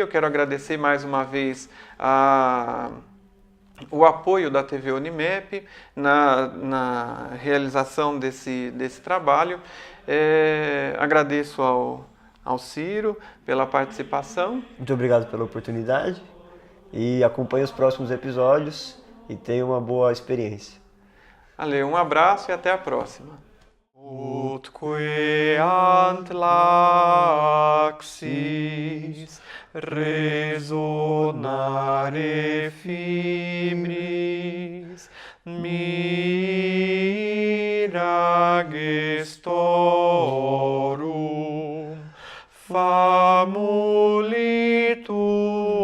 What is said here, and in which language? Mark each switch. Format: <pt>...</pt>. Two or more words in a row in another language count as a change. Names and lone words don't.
<pt>Eu quero agradecer mais uma vez o apoio da TV Unimep na realização desse trabalho. Agradeço ao Ciro pela participação. Muito obrigado pela oportunidade e acompanhe os próximos episódios e tenha uma boa experiência. Ale, um abraço e até a próxima.</pt> <la>Utque ant laxis resonare fibris mira gestorum famulitur</la>